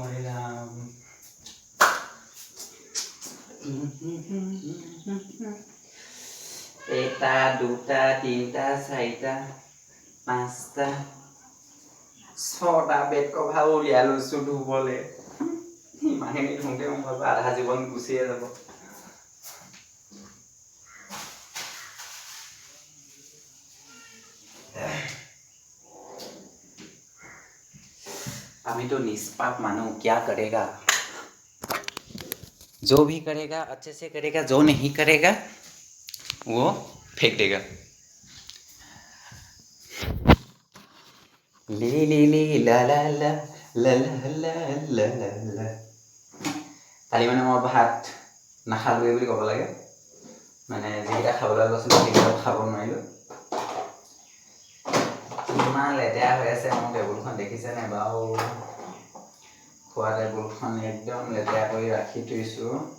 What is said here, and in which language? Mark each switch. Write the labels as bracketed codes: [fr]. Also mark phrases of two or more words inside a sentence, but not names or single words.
[as] এটা দুটা তিনিটা চাৰিটা পাঁচটা 6টা বেড কভাৰ উলিয়াই লৈছোঁ ধুবলৈ। ইমানখিনি ধুওঁতে মোৰ আধা জীৱন গুচিয়ে যাব। [hi] अभी तो निष्पाप मानो, क्या करेगा? जो भी करेगा अच्छे से करेगा, जो नहीं करेगा वो फेंक देगा। ली ला ला ला ला ला ला ला ला। [as] কালি মানে মই ভাত নাখালোৱে বুলি ক'ব লাগে, মানে যিকেইটা খাবলৈ গৈছিলোঁ সেইকেইটা খাব নোৱাৰিলোঁ। কিমান লেতেৰা হৈ আছে মোৰ টেবুলখন দেখিছেনে বাৰু? খোৱা টেবুলখন একদম লেতেৰা কৰি ৰাখি থৈছোঁ।